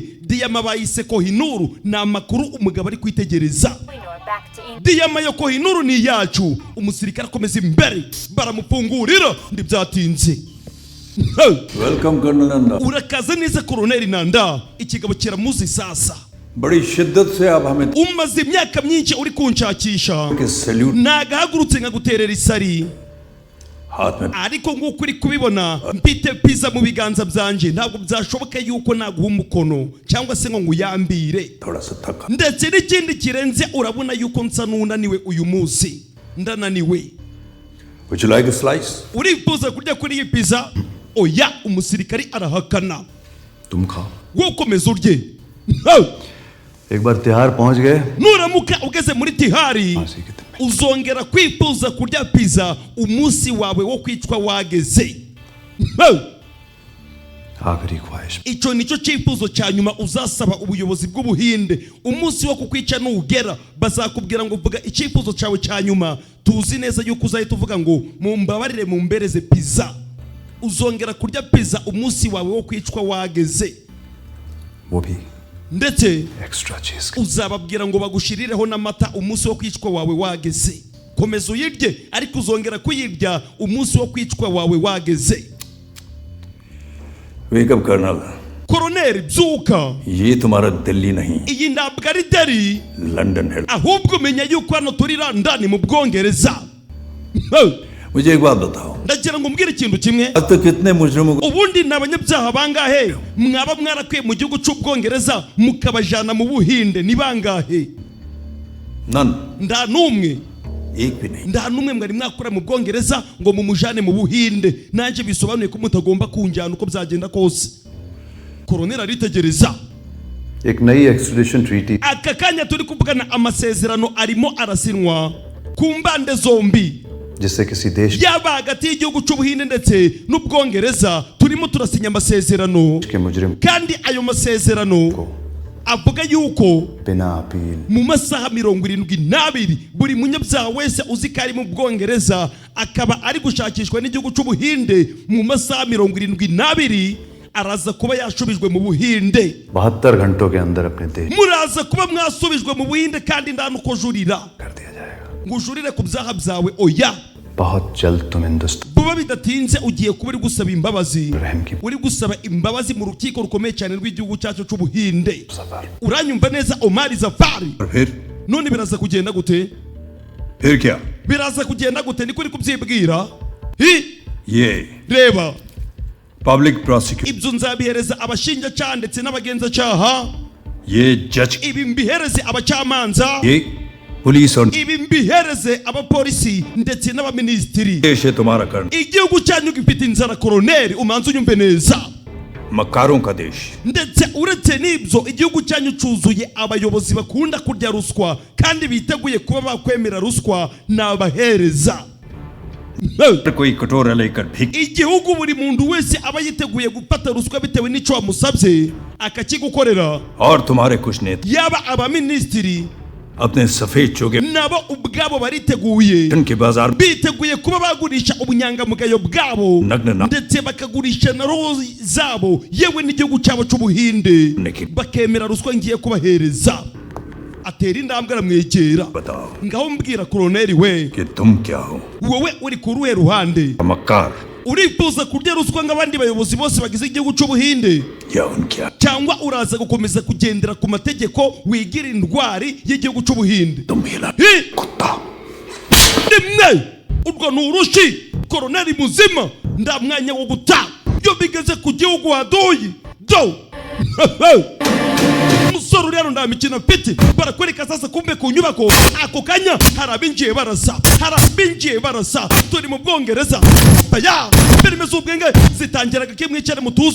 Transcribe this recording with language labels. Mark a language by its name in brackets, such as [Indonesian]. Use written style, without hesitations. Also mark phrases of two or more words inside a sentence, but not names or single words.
[Kinyarwanda] Diyama bayise Kohinoru, na makuru umugabo ari kwitegereza. Diyama yo Kohinoru ni yacu. Umusirikare akomeza imbere, baramufungurira ndibyatinze. [English] Welcome Colonel Nanda. [Kinyarwanda] Urakaza neza Colonel Nanda, ikigabo kiramuzi sasa. [Hindi] बड़ी शिद्दत से आप हमें [Kinyarwanda] umaze imyaka myinshi uri kunshakisha, nagahagurutse nkaguterera isari. Ariko nguko uri kubibona mpite pizza mu biganza byanje, ntabwo byashoboka yuko naguha umukono cyangwa se ngo nguyambire. Ndetse n'ikindi kirenze, urabona yuko nsa nunaniwe uyu munsi, ndananiwe. [English] Would you like a slice? [Kinyarwanda] Urifuza kurya kuri iyi pizza? Oya, umusirikari arahakana. [Hindi] तुम खाओ. [Kinyarwanda] Wowe komeza urye. [Hindi] एक बार तिहार पहुंच गए, [Kinyarwanda] nuramuka ugeze muri Tihari uzongera kwifuza kurya pizza, umunsi wawe wo kwicwa wageze. [Hindi] आखिरी ख्वाहिश. [Kinyarwanda] Icyo nicyo cyifuzo cya nyuma uzasaba ubuyobozi bw'Ubuhinde. Umunsi wo kukwica nugera, bazakubwira ngo vuga icyifuzo cyawe cya nyuma. Tuzi neza yuko uzahita uvuga ngo mumbabarire mumbereze pizza. Uzongera kurya pizza umunsi wawe wo kwicwa wageze. [Hindi] वो भी [Kinyarwanda] ndetse [English] extra cheese [Kinyarwanda] uzababwira ngo bagushirireho n'amata umunsi wo kwicwa wawe wageze. Komeza uyirye ariko uzongera kuyirya umunsi wo kwicwa wawe wageze. [English] wake up Colonel [Kinyarwanda] Koroneri byuka, [Hindi] ये तुम्हारा दिल्ली नहीं [Kinyarwanda] iyi ntabwo ari Delhi [Hindi] लंदन है [Kinyarwanda] ahubwo umenya yuko hano turi London mu Bwongereza. [Hindi] मुझे एक बात बताओ [Kinyarwanda] Ndagira ngo umbwire ikintu kimwe, [Hindi] अब तक कितने मुजरिमों को [Kinyarwanda] ubundi ni abanyabyaha bangahe mwaba mwarakwiye mu gihugu cy'Ubwongereza mukabajana mu Buhinde? Ni bangahe? [English] none [Kinyarwanda] Nda numwe, [Hindi] एक भी नहीं [Kinyarwanda] nda numwe mwari mwakora mu Bwongereza ngo mumujane mu Buhinde. Nanjye bisobanuye ko mutagomba kunjyana uko byagenda kose. Koroneri aritegereza. [Hindi] एक नई [English] extradition treaty [Kinyarwanda] Aka kanya turi kuvugana amasezerano arimo arasinwa ku mbande zombi, [Hindi] जिससे किसी देश [Kinyarwanda] yaba hagati y'igihugu cy'Ubuhinde ndetse n'Ubwongereza. Turimo turasinya amasezerano [Hindi] के मुजरिम [Kinyarwanda] kandi ayo masezerano avuga yuko [Hindi] बिना अपील [Kinyarwanda] mu masaha 72 buri munyabyaha wese uzi ko ari mu Bwongereza akaba ari gushakishwa n'igihugu cy'Ubuhinde mu masaha 72 araza kuba yashubijwe mu Buhinde. [Hindi] 72 घंटों के अंदर अपने देश [Kinyarwanda] Muraza kuba mwasubijwe mu Buhinde kandi nda nuko jurira [Hindi] कर दिया जाएगा. [Kinyarwanda] ngo ujurire ku byaha byawe. Oya, [Hindi] बहुत जल्द तुम हिंदुस्तान [Kinyarwanda] vuba bidatinze ugiye kuba uri gusaba imbabazi, [Hindi] रहम की [Kinyarwanda] uri gusaba imbabazi mu rukiko rukomeye cyane rw'igihugu cyacu cy'Ubuhinde. [Hindi] सफर [Kinyarwanda] Uranyumva neza Omar Zafari? [Hindi] और [Kinyarwanda] None biraza kugenda gute? [Hindi] फिर क्या [Kinyarwanda] Biraza kugenda gute? Niko uri kubyibwira? Hi, [Hindi] ये [Kinyarwanda] reba, [English] public prosecutor [Kinyarwanda] ibyo nzabihereza abashinjacyaha ndetse n'abagenzacyaha, [Hindi] ये जज [Kinyarwanda] ibi mbihereze abacamanza, [Hindi] ये पुलिस और [Kinyarwanda] ibi mbihereze abapolisi ndetse n'abaminisitiri. [Hindi] देश है तुम्हारा कर्ण [Kinyarwanda] Igihugu cyanyu gifite inzara Koroneri, umanze unyumve neza. [Hindi] मक्कारों का देश [Kinyarwanda] Ndetse uretse n'ibyo igihugu cyanyu cyuzuye abayobozi bakunda kurya ruswa kandi biteguye kuba bakwemera ruswa n'abahereza. [Hindi] कोई कटोरा लेकर भीख [Kinyarwanda] Igihugu buri muntu wese aba yiteguye gufata ruswa bitewe n'icyo wamusabye akakigukorera. [Hindi] और तुम्हारे कुछ नेता [Kinyarwanda] Yaba abaminisitiri [Hindi] अपने सफेद चोगे [Kinyarwanda] nabo ubwabo bariteguye, [Hindi] के बाजार में [Kinyarwanda] biteguye kuba bagurisha ubunyangamugayo bwabo Nagna. ndetse bakagurisha na roho zabo yewe n'igihugu cyabo cy'Ubuhinde, Niki. bakemera ruswa ngiye kubahereza. Atera intambwe aramwegera. [Hindi] बताओ [Kinyarwanda] Ngaho mbwira Koroneri we, [Hindi] कि तुम क्या हो [Kinyarwanda] wowe uri ku ruhe ruhande? [Hindi] मक्कार [Kinyarwanda] Urifuza kurya ruswa nk'abandi bayobozi bose bagize igihugu cy'Ubuhinde, [Hindi] या उनके [Kinyarwanda] cyangwa uraza gukomeza kugendera ku mategeko wigira indwari y'igihugu cy'Ubuhinde? [Hindi] तुम हिला Hi! कुत्ता [Kinyarwanda] Rimwe urwo ni urushi. Koroneri muzima nda mwanya wo guta iyo bigeze ku gihugu waduye do umusore uri hano nda mikino mfite barakwereka sasa. Kumbe ku nyubako ako kanya harabinjiye barasa turi mu Bwongereza baya filime z'ubwenge zitangiraga kimwicare mutuze.